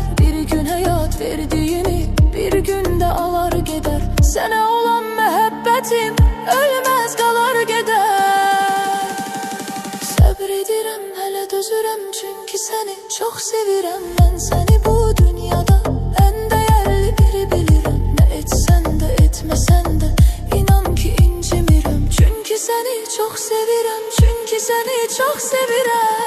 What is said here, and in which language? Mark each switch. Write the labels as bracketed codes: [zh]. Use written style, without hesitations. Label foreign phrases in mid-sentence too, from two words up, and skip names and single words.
[az] Bir gün həyat verdiyini bir gündə alar gedər. Sənə olan məhəbbətim ölməz qalar gedər. Səbr edirəm, hələ dözürəm çünkü [tr] seni çok [az] sevirəm. [tr] Ben seni bu dünyada en değerli biri bilirəm. Ne etsen de etmesen de inan ki incimirəm. [az] Çünkü [tr] seni çok [az] sevirəm, çünkü [tr] seni çok [az] sevirəm.